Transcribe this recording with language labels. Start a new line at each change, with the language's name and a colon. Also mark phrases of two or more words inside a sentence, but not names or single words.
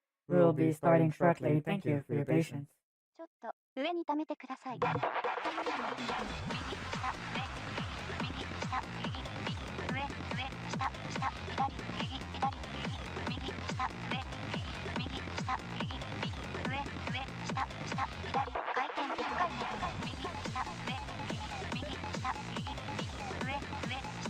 English: We'll be starting shortly. Thank you for your patience.
Japanese: ちょっと上に溜めてください。右、下、上、右、下、右、上、上、下、下、左、右、左、右、右、下、上、右、下、右、上、上、下、下、左、回転、1回転、右、下、上、右、下、右、上、上、下、